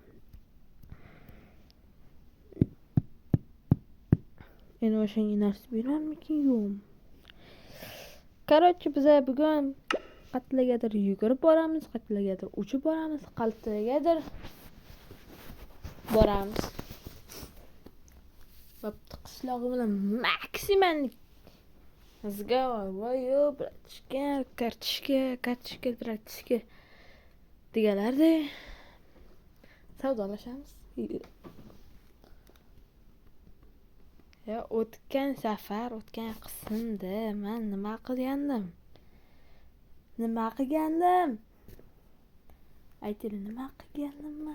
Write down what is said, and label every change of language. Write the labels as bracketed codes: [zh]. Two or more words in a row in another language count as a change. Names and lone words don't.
[uz] Endi o'shanga narsa berarmikin, yo'qmi? Короче, biz bugun qayergadir yugurib boramiz, qayergadir uchib boramiz, qayergadir boramiz. Bo'pti, qishlog'i bilan maksimal [ru] разговариваю, братишка, картишка, братишка [uz] deganlarday savdolashamiz. Ya o'tgan safar, o'tgan qismda men nima qilgandim? Aytinglar, nima qilgandim?